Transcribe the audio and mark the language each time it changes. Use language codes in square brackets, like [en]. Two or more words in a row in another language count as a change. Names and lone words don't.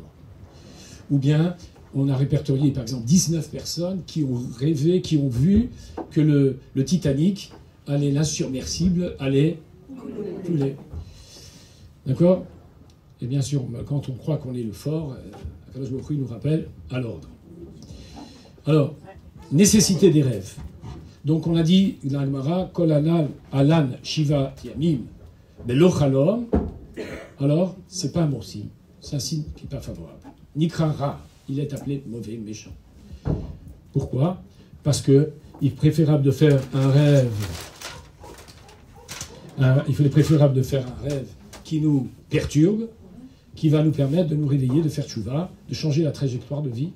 [fr] Ou bien, on a répertorié, par exemple, 19 personnes qui ont rêvé, qui ont vu que le Titanic, l'insubmersible, allait couler. D'accord? Et bien sûr, quand on croit qu'on est le fort, [he] הקדוש ברוך הוא [fr] nous rappelle à l'ordre. Alors, nécessité des rêves. Donc on a dit, dans la Gemara, [he] כל הלן שבעה ימים בלא חלום. [fr] Alors, c'est pas un bon signe. C'est un signe qui n'est pas favorable. [he] נקרא רע, [fr] il est appelé mauvais, méchant. Pourquoi? Parce que il est préférable de faire un rêve. Il est préférable de faire un rêve qui nous perturbe, qui va nous permettre de nous réveiller, de faire tchouva, de changer la trajectoire de vie.